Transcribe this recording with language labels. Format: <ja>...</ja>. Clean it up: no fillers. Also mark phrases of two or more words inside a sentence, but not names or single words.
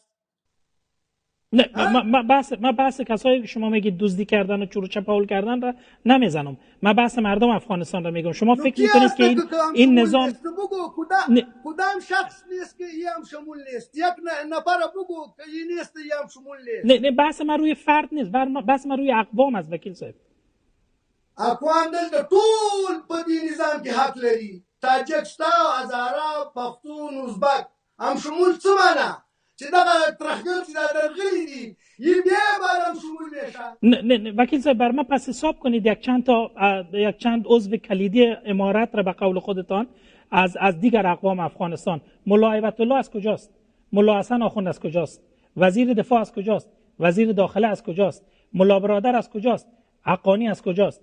<fa>نه من بحث کسایی که شما میگید دزدی کردن و چور و چپاول کردن را نمیزنم. من بحث مردم افغانستان را میگم. شما فکر میکنید که این نظام بگو کدام شخص نیست که هم شمول نیست؟ یک نفر بگو که این نیست هم شمول نیست. نه بحث من روی فرد نیست، بحث من روی اقوام است وکیل صاحب.</fa> <ps>اقوام دلته ټول په دې نظام کې حق لري. تاجکستان، هزاره، پښتون، ازبک هم شمول څه معنا چې دغه ترخګر چې دا درغلي دي یې بیا باید هم شمول نشه.</ps> <fa>نه وکیل صاحب بر ما پس حساب کنید یک چند عضو کلیدی امارت را به قول خودتان از دیگر اقوام افغانستان. ملا هیبت الله از کجاست؟ ملا حسن آخوند از کجاست؟ وزیر دفاع از کجاست؟ وزیر داخله از کجاست؟ ملا برادر از کجاست؟ حقانی از کجاست؟</fa>